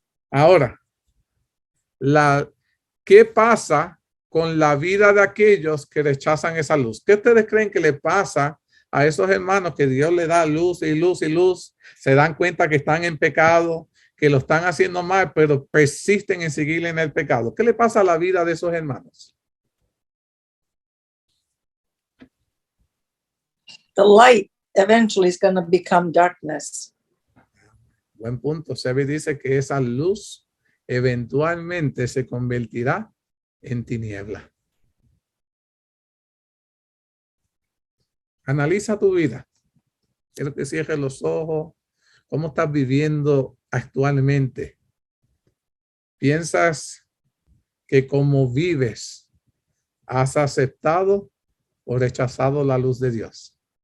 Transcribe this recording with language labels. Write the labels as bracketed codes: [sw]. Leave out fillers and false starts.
[es] Ahora, ¿qué pasa con la vida de aquellos que rechazan esa luz? ¿Qué ustedes creen que le pasa a esos hermanos que Dios le da luz y luz y luz? Se dan cuenta que están en pecado, que lo están haciendo mal, pero persisten en seguir en el pecado. ¿Qué le pasa a la vida de esos hermanos? [en] The light eventually is going to become darkness. [es] Buen punto. Sebi dice que esa luz eventualmente se convertirá en tiniebla. Analiza tu vida. Quiero que cierres los ojos. ¿Cómo estás viviendo actualmente? ¿Piensas que como vives has aceptado o rechazado la luz de Dios?